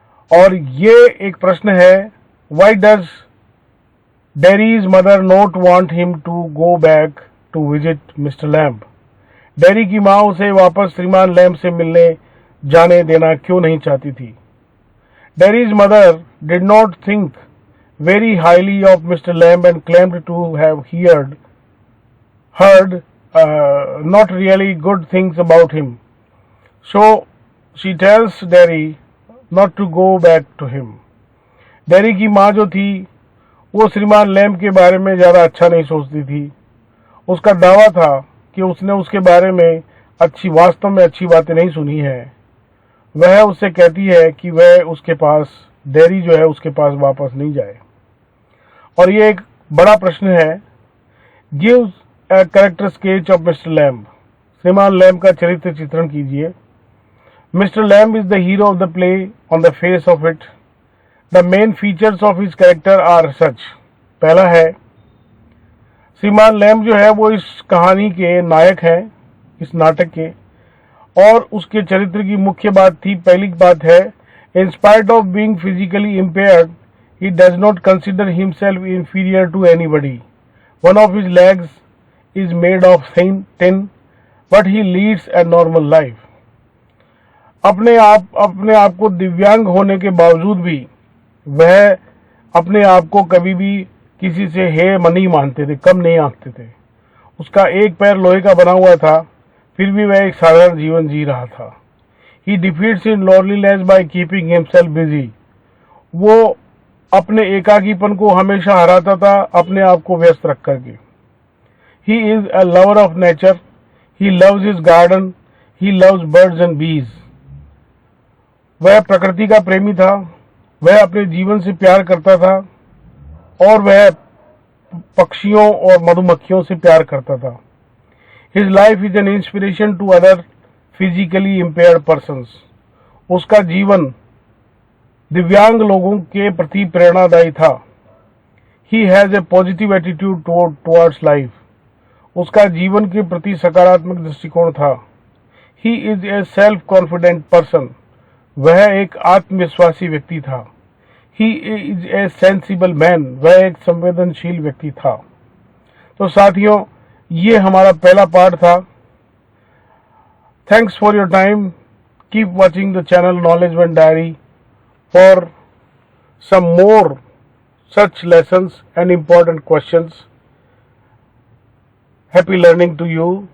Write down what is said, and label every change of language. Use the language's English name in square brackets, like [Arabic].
[Hindi] और ये एक प्रश्न है, [English] Why does Derry's mother not want him to go back to visit mister Lamb? [Hindi] Dairy की मां उसे वापस श्रीमान लैम्ब से मिलने जाने देना क्यों नहीं चाहती थी? [English] Derry's mother did not think very highly of Mr. Lamb and claimed to have heard not really good things about him. So she tells Derry not to go back to him. [Hindi] Dairy की माँ जो थी वो श्रीमान lamb के बारे में ज्यादा अच्छा नहीं सोचती थी। उसका दावा था कि उसने उसके बारे में वास्तव में अच्छी बातें नहीं सुनी है। वह उससे कहती है कि वह उसके पास डेरी जो है उसके पास वापस नहीं जाए। और ये एक बड़ा प्रश्न है। [English] Gives a character sketch of mister Lamb. [Hindi] श्रीमान लैम्ब का चरित्र चित्रण कीजिए। [English] Mister Lamb is the hero of the play on the face of it. The main features of his character are such. [Hindi] पहला है, श्रीमान लैम्ब जो है वो इस कहानी के नायक हैं, इस नाटक के, और उसके चरित्र की मुख्य बात थी। पहली बात है, [English] In spite of being physically impaired he does not consider himself inferior to anybody. One of his legs is made of tin, but he leads a normal life. [Hindi] अपने आप को दिव्यांग होने के बावजूद भी वह अपने आप को कभी भी किसी से हे नहीं मानते थे, कम नहीं आंकते थे। उसका एक पैर लोहे का बना हुआ था, फिर भी वह एक साधारण जीवन जी रहा था। [English] He defeats in loneliness by keeping himself busy. [Hindi] वो अपने एकाकीपन को हमेशा हराता था अपने आप को व्यस्त रख करके। [English] He is a lover of nature. He loves his garden. He loves birds and bees. [Hindi] वह प्रकृति का प्रेमी था। वह अपने जीवन से प्यार करता था और वह पक्षियों और मधुमक्खियों से प्यार करता था। [English] His life is an inspiration to other physically impaired persons. [Hindi] उसका जीवन दिव्यांग लोगों के प्रति प्रेरणादायी था। [English] He has a positive attitude towards life. [Hindi] उसका जीवन के प्रति सकारात्मक दृष्टिकोण था। [English] He is a self-confident person. [Hindi] वह एक आत्मविश्वासी व्यक्ति था। [English] He is a sensible man. [Hindi] वह एक संवेदनशील व्यक्ति था। तो साथियों, ये हमारा पहला पार्ट था। [English] Thanks for your time. Keep watching the channel knowledge one diary for some more such lessons and important questions. Happy learning to you.